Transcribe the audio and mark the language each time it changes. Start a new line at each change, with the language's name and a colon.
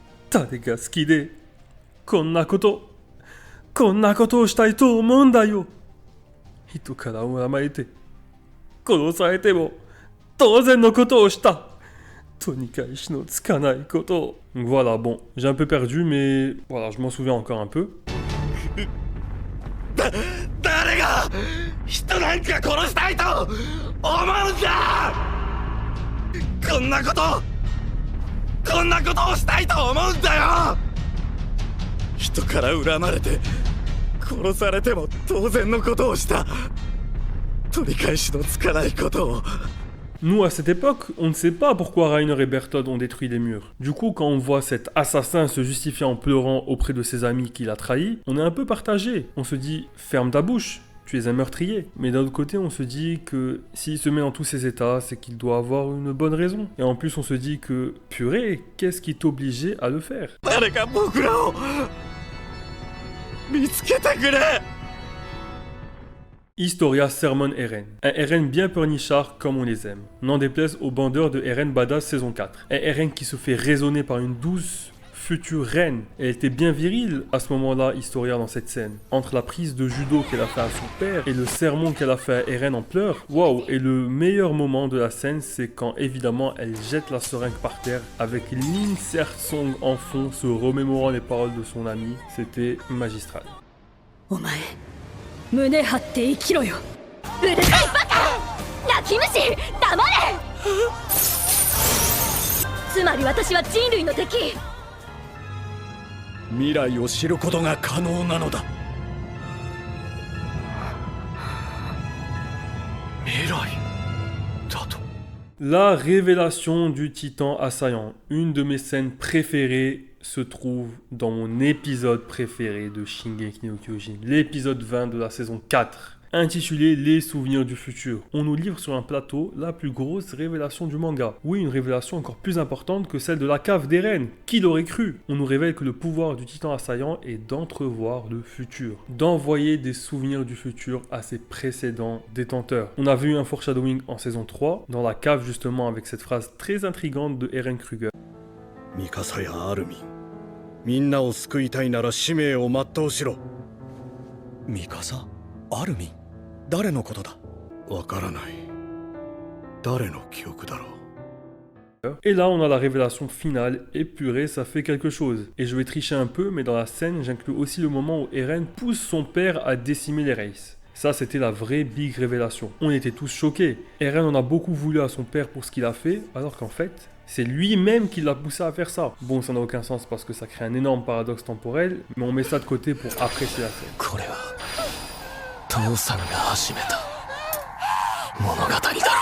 Japanese: 誰が好きでこんなことをしたいと思うんだよ。人から恨まれて殺されても当然のことをした。取り返しのつかないことを。
French: Voilà, bon, j'ai un peu perdu, mais voilà, je m'en souviens encore un peu.
Japanese: 誰が人なんか殺したいと思うんだ。こんなことをしたいと思うんだよ。人から恨まれて殺されても当然のことをした。取り返しのつかないことを。
French: Nous, à cette époque, on ne sait pas pourquoi Reiner et Berthold ont détruit les murs. Du coup, quand on voit cet assassin se justifier en pleurant auprès de ses amis qu'il a trahis, on est un peu partagé. On se dit, ferme ta bouche, tu es un meurtrier. Mais d'un autre côté, on se dit que s'il se met dans tous ces états, c'est qu'il doit avoir une bonne raison. Et en plus, on se dit que, purée, qu'est-ce qui t'obligeait à le faire?
Japanese: 誰か僕らを見つけてくれ。
French: Historia Sermon Eren. Un Eren bien pleurnichard comme on les aime. N'en déplaise aux bandeurs de Eren Badass saison 4. Un Eren qui se fait raisonner par une douce future reine. Elle était bien virile à ce moment-là, Historia, dans cette scène. Entre la prise de judo qu'elle a fait à son père et le sermon qu'elle a fait à Eren en pleurs. Waouh. Et le meilleur moment de la scène, c'est quand évidemment elle jette la seringue par terre avec l'insert song en fond, se remémorant les paroles de son ami. C'était magistral.
Japanese: お前胸張って生きろよ。うるさいバカ、泣き虫、黙れ。つまり私は人類の敵。未来を知ることが可能なのだ。未来だと。
French: La révélation du titan assaillant, une de mes scènes préférées, se trouve dans mon épisode préféré de Shingeki no Kyojin, l'épisode 20 de la saison 4, intitulé Les souvenirs du futur. On nous livre sur un plateau la plus grosse révélation du manga. Oui, une révélation encore plus importante que celle de la cave d'Eren. Qui l'aurait cru? On nous révèle que le pouvoir du titan assaillant est d'entrevoir le futur, d'envoyer des souvenirs du futur à ses précédents détenteurs. On a vu un foreshadowing en saison 3, dans la cave justement avec cette phrase très intrigante de Eren Kruger.
Japanese: ミカサやアルミン、みんなを救いたいなら使命を全うしろ。ミカサ、アルミン、誰のことだ？わからない。誰の記憶だろう。
French: Et là, on a la révélation finale, et purée, ça fait quelque chose. Et je vais tricher un peu, mais dans la scène, j'inclus aussi le moment où Eren pousse son père à décimer les Wraiths. Ça, c'était la vraie big révélation. On était tous choqués. Eren en a beaucoup voulu à son père pour ce qu'il a fait, alors qu'en fait, c'est lui-même qui l'a poussé à faire ça. Bon, ça n'a aucun sens parce que ça crée un énorme paradoxe temporel, mais on met ça de côté pour apprécier la scène.
Japanese: これは父さんが始めた物語だろう。